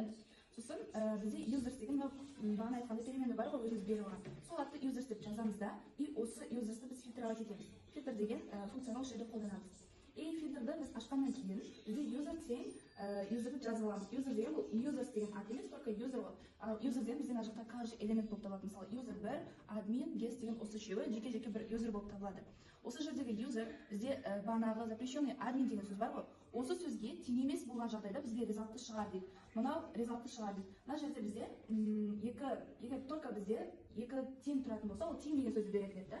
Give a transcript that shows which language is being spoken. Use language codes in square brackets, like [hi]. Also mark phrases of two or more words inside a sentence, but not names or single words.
[kk] Сосын бізде users деген бағана айтқандай переменный бар ғой, өзіміз беріп алған. Сол атты users деп жазамыз да, и осы users'ты біз фильтрлау етеміз. Фильтр деген функцияны осы жерде қолданамыз. И фильтрді біз ашқаннан кейін бізде user тең user'ды жазып аламыз. User деген бұл users деген ат емес, только user ғой. Ал user деген бізде мына жақта каждый элемент болып табылады. Мысалы user 1, admin, guest деген осы үшеуі жеке-жеке бір user болып табылады. Осы жердегі user бізде бағанағы запрещенный admin деген сөз бар ғой. Осы сөзге тең емес болған жағдайда бізге результатты шығар дейді. Мынау результатты шығар дейді. Мына жерде бізде егер только бізде екі тең тұратын болса, ол тең деген сөзді береді еді.